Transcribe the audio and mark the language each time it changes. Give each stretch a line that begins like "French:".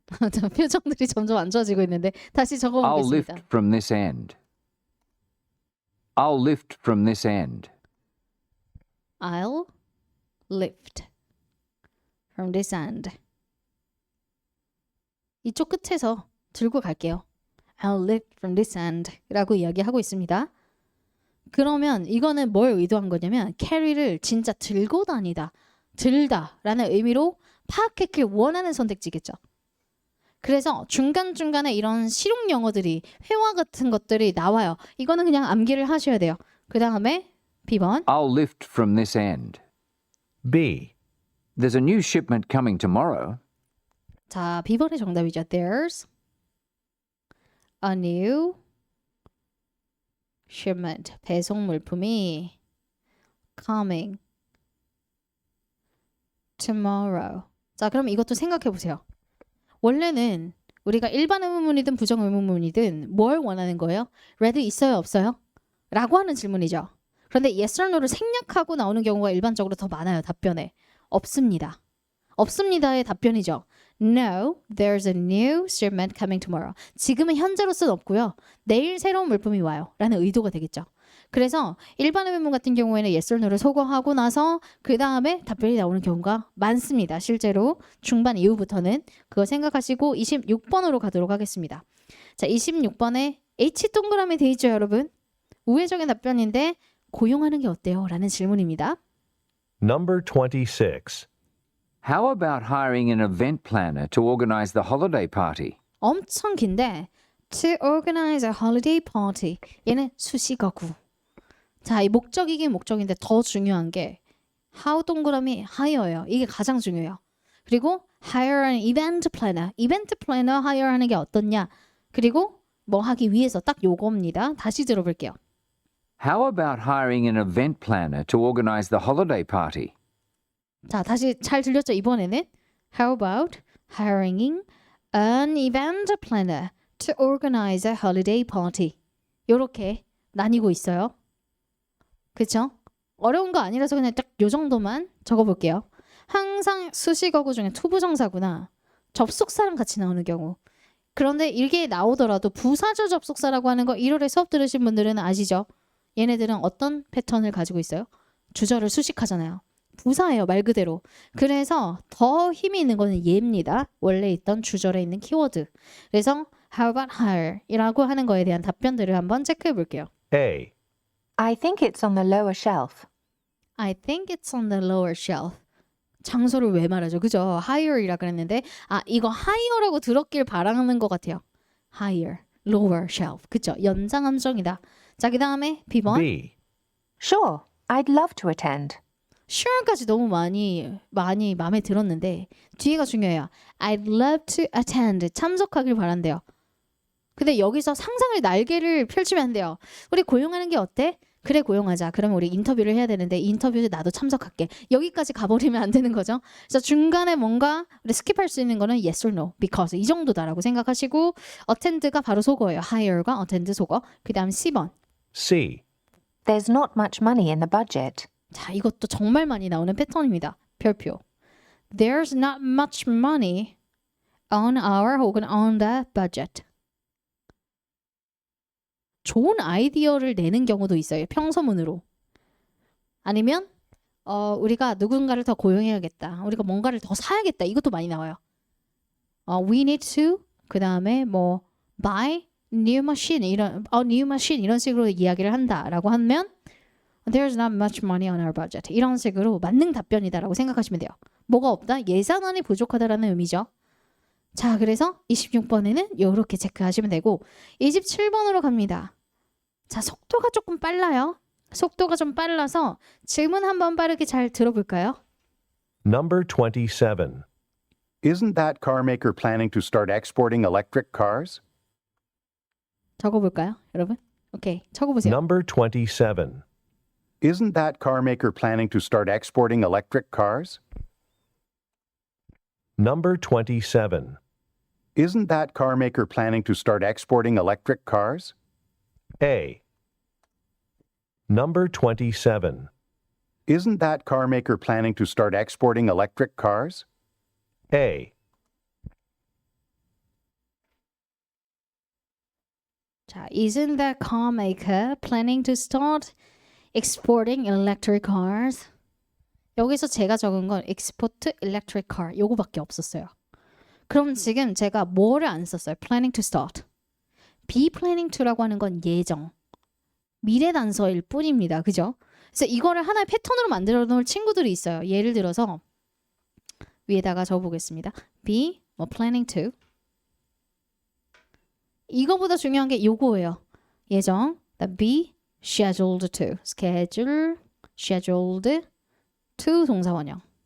Korean: 자, 표정들이 점점 안 좋아지고 있는데 다시
English: I'll lift
Korean: 적어보겠습니다.
English: from this end. I'll lift from this end. I'll lift from this end.
Korean: 이쪽 끝에서 들고 갈게요.
English: I'll lift from this end
Korean: 라고 이야기하고 있습니다. 그러면 이거는 뭘 의도한 거냐면 carry를 진짜 들고 다니다, 들다 라는 의미로 파악했길 원하는 선택지겠죠. 그래서 중간중간에 이런 실용 영어들이 회화 같은 것들이 나와요. 이거는 그냥 암기를 하셔야 돼요. 그 다음에 B번
English: I'll lift from this end. B. There's a new shipment coming tomorrow.
Korean: 자, B번이 정답이죠.
English: There's a new shipment.
Korean: 배송 물품이
English: coming tomorrow.
Korean: 자, 그럼 이것도 생각해 보세요. 원래는 우리가 일반 의문문이든 부정 의문문이든 뭘 원하는 거예요? ready 있어요, 없어요? 라고 하는 질문이죠. 그런데 yes or no를 생략하고 나오는 경우가 일반적으로 더 많아요. 답변에. 없습니다. 없습니다의 답변이죠.
English: No, there's a new shipment coming tomorrow.
Korean: 지금은 현재로서는 없고요. 내일 새로운 물품이 와요. 라는 의도가 되겠죠. 그래서 일반 의문문 같은 경우에는 yes or no를 소거하고 나서 그 다음에 답변이 나오는 경우가 많습니다. 실제로 중반 이후부터는 그거 생각하시고 26번으로 가도록 하겠습니다. 자, 26번에 H 동그라미 돼 있죠, 여러분? 우회적인 답변인데 고용하는 게 어때요? 라는 질문입니다.
English: Number 26. How about hiring an event planner to organize the holiday party?
Korean: 엄청 긴데
English: to organize a holiday party.
Korean: 얘는 수식어구. 자, 이 목적이긴 목적인데 더 중요한 게 how 동그라미 hire예요. 이게 가장 중요해요. 그리고 hire an event planner. 이벤트 플래너 hire 하는 게 어떻냐? 그리고 뭐 하기 위해서 딱 요겁니다. 다시 들어볼게요.
English: How about hiring an event planner to organize the holiday party?
Korean: 자, 다시 잘 들렸죠? 이번에는
English: How about hiring an event planner to organize a holiday party?
Korean: 이렇게 나뉘고 있어요. 그렇죠? 어려운 거 아니라서 그냥 딱 요 정도만 적어볼게요. 항상 수식어구 중에 투부정사구나 접속사랑 같이 나오는 경우. 그런데 이게 나오더라도 부사절 접속사라고 하는 거 1월에 수업 들으신 분들은 아시죠? 얘네들은 어떤 패턴을 가지고 있어요? 주절을 수식하잖아요. 부사예요, 말 그대로. 그래서 더 힘이 있는 거는 얘입니다. 원래 있던 주절에 있는 키워드. 그래서
English: how about higher
Korean: 이라고 하는 거에 대한 답변들을 한번 체크해 볼게요.
English: A. I think it's on the lower shelf. I think it's on the lower shelf.
Korean: 장소를 왜 말하죠? 그죠? higher이라 그랬는데 이거 higher라고 들었길 바라는 것 같아요.
English: higher, lower shelf.
Korean: 그죠? 연장 함정이다. 자, 그 다음에 B번.
English: B. Sure, I'd love to attend.
Korean: sure까지 너무 많이 마음에 들었는데 뒤에가 중요해요.
English: I'd love to attend.
Korean: 참석하길 바란대요. 근데 여기서 상상의 날개를 펼치면 안 돼요. 우리 고용하는 게 어때? 그래, 고용하자. 그러면 우리 인터뷰를 해야 되는데 인터뷰에 나도 참석할게. 여기까지 가버리면 안 되는 거죠. 그래서 중간에 뭔가 우리 스킵할 수 있는 거는 yes or no, because 이 정도다라고 생각하시고 attend가 바로 속어예요. hire가 attend 속어. 그 다음 C번.
English: C. There's not much money in the budget.
Korean: 자, 이것도 정말 많이 나오는 패턴입니다. 별표.
English: There's not much money on our
Korean: 혹은
English: on the budget.
Korean: 좋은 아이디어를 내는 경우도 있어요. 평서문으로. 아니면 우리가 누군가를 더 고용해야겠다. 우리가 뭔가를 더 사야겠다. 이것도 많이 나와요.
English: We need to
Korean: 그 다음에 뭐
English: buy new machine new machine
Korean: 이런 식으로 이야기를 한다라고 하면
English: There's not much money on our budget.
Korean: 이런 식으로 만능 답변이다라고 생각하시면 돼요. 뭐가 없다? 예산안이 부족하다라는 의미죠. 자, 그래서 26번에는 이렇게 체크하시면 되고 27번으로 갑니다. 자, 속도가 조금 빨라요. 속도가 좀 빨라서 질문 한번 빠르게 잘 들어볼까요?
English: Number 27. Isn't that car maker planning to start exporting electric cars?
Korean: 적어볼까요, 여러분? 오케이, 적어보세요.
English: Number 27. Isn't that car maker planning to start exporting electric cars? Number 27. Isn't that car maker planning to start exporting electric cars? A. Number 27. Isn't that car maker planning to start exporting electric cars? A. 자, isn't that car maker planning to start exporting electric cars?
Korean: 여기서 제가 적은 건
English: export electric car
Korean: 요거밖에 없었어요. 그럼 지금 제가 뭐를 안 썼어요?
English: planning to start. be planning to
Korean: 라고 하는 건 예정. 미래 단서일 뿐입니다. 그죠? 그래서 이거를 하나의 패턴으로 만들어 놓을 친구들이 있어요. 예를 들어서 위에다가 적어보겠습니다.
English: be 뭐 planning to.
Korean: 이거보다 중요한 게 요거예요.
English: 예정. be scheduled to. schedule, scheduled to 동사원형.